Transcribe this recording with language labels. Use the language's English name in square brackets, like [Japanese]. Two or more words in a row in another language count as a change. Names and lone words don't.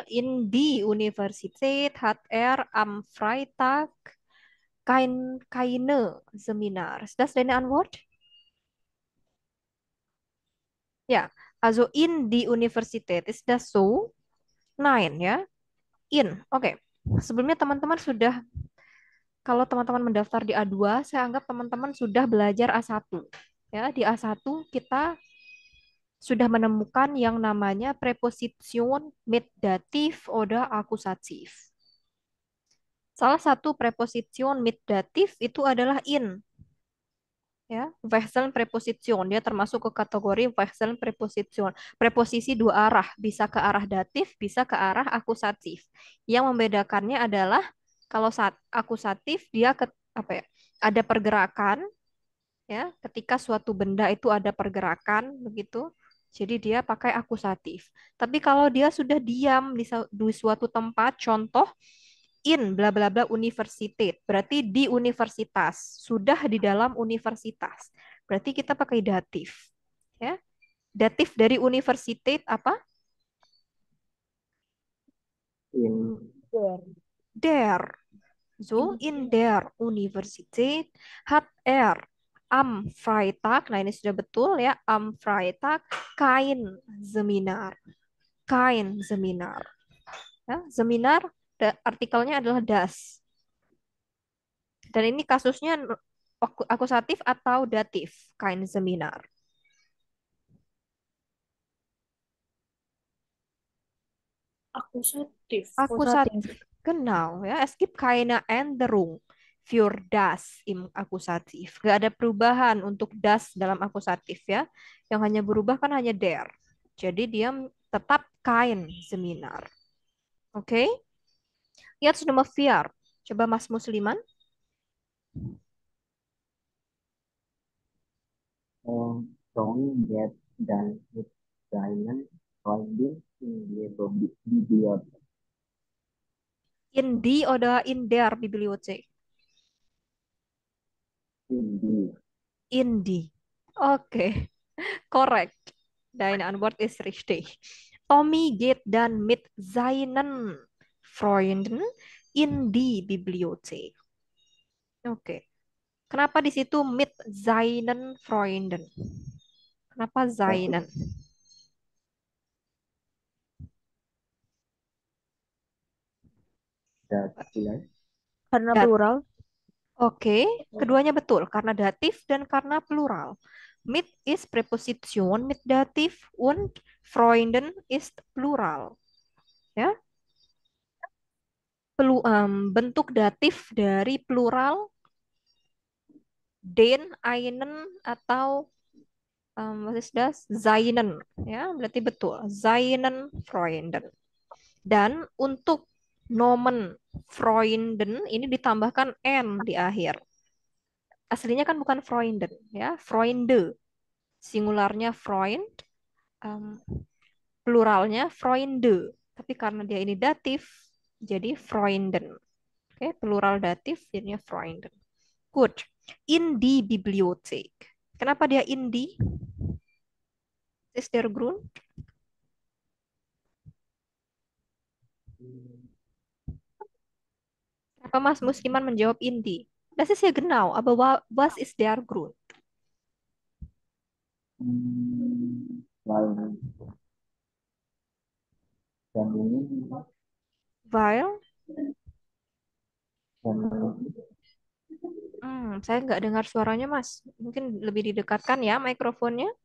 [German] In die Universität hat er am Freitag keine Seminar. Ist das deine Antwort? Ja, also in die Universität. Ist das so? Nein, ya. In. [Indonesian] Oke. Sebelumnya teman-teman sudah, kalau teman-teman mendaftar di A2, saya anggap teman-teman sudah belajar A1. Ya, di A1 kita sudah menemukan yang namanya [German] preposition mit dativ oder akusatif. [Indonesian] Salah satu [German] preposition mit dativ [Indonesian] itu adalah in, ya. [German] Wechseln preposition, [Indonesian] dia termasuk ke kategori [German] wechseln preposition. [Indonesian] Preposisi dua arah, bisa ke arah datif, bisa ke arah akusatif. Yang membedakannya adalah kalau saat akusatif dia ke apa ya? Ada pergerakan, ya. Ketika suatu benda itu ada pergerakan begitu. Jadi dia pakai akusatif. Tapi kalau dia sudah diam di suatu tempat, contoh in bla bla bla universiteit, berarti di universitas, sudah di dalam universitas. Berarti kita pakai datif. Ya. Datif dari universiteit apa? [German] In Der. Der. So, in der Universität hat er am Freitag, [Indonesian] nah ini sudah betul ya, [German] am Freitag kein Seminar. Kein Seminar. [Indonesian] Ya, seminar artikelnya adalah das. Dan ini kasusnya akusatif atau datif, [German] kein Seminar. [Indonesian] Akusatif. Akusatif, genau, ya. [German] Es gibt keine Änderung für das im Akusatif. [Indonesian] Gak ada perubahan untuk das dalam akusatif, ya. Yang hanya berubah kan hanya der. Jadi dia tetap [German] kein Seminar. [Indonesian] Oke? [German] Jetzt Nummer 4. [Indonesian] Coba Mas Musliman. [German] Song get dan mit seinen Freunden in die Bibliothek. In die oder in der Bibliothek? In die In die. Oke, korrekt. Deine Antwort ist richtig. Tommy geht dann mit seinen Freunden in die Bibliothek. [Indonesian] Oke. Kenapa di situ [German] mit seinen Freunden? [Indonesian] Kenapa datif seinen? datif Karena Dat. plural. Oke, keduanya betul karena datif dan karena plural. [German] Mit is Präposition mit datif und Freunden ist plural. [Indonesian] Ya, bentuk datif dari plural den, einen atau [German] was ist das? [Indonesian] Seinen, ya, berarti betul. [German] Seinen Freunden. [Indonesian] Dan untuk nomen Freunden ini ditambahkan n di akhir. Aslinya kan bukan Freunden, ya, Freunde. Singularnya Freund, em, pluralnya Freunde. Tapi karena dia ini datif, jadi Freunden. Oke, plural datif jadinya Freunden. [German] Good. In die Bibliothek. [Indonesian] Kenapa dia [German] in die? Ist der Grund? [Indonesian] Kenapa Mas Musliman menjawab [German] in die? Das ist ja genau, aber was ist der Grund? [Indonesian] lalu dan ini Weil, dan saya nggak dengar suaranya Mas. Mungkin lebih didekatkan ya mikrofonnya.